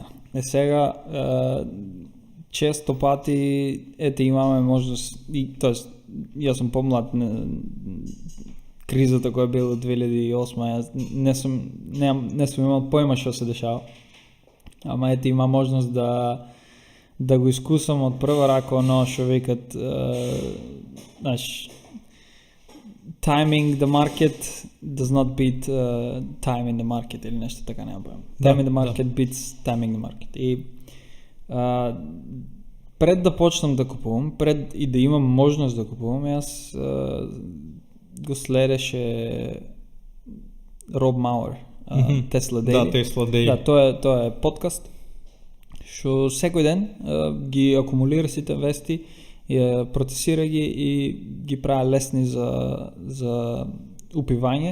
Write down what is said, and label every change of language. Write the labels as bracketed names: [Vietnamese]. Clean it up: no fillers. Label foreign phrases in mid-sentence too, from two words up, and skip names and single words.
[Macedonian] Сега често пати имаме можност, тоест јас сум помлад, кризата која била 2008, јас не сум имал појма што се дешава. Ама има можност да го искусам од прва рака оно што викат [English] timing the market does not beat time in the market [Macedonian] или нешто така, нема појма. [English] Time in the market beats timing the market. [Macedonian] И пред да почнам да купувам, пред и да имам можност да купувам, јас го следеше Роб Мауер, Tesla Daily. Да, Tesla Daily. Да, тоа е подкаст што секој ден ги акумулира сите вести, ја процесира ги и ги прави лесни за упивање.